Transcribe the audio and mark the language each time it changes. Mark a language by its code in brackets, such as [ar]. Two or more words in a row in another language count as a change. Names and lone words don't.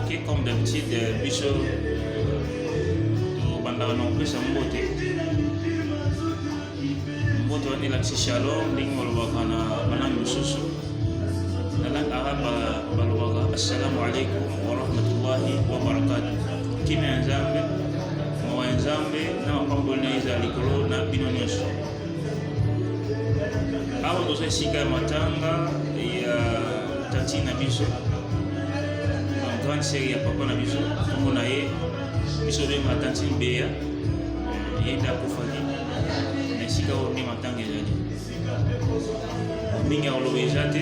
[fr] comme d'habitude, [ln] biso bandaka na kopesa mbote wani lakisi shalom ndenge balobaka na banani mosusu na [fr] langue arabe [ln] balobaka [ar] السلام عليكم ورحمة الله وبركاته. [ln] Kimia ya nzambe mawa ya nzambe na mapamboli na eza likolo na bino nyonso. Awa toza esika ya matanga ya tati na biso [fr] grande série [ln] ya papa na biso kombo na ye biso benga tanti Beya ye nde akufaki na esika oyo nde matanga ezali mingi ya koloba eza te.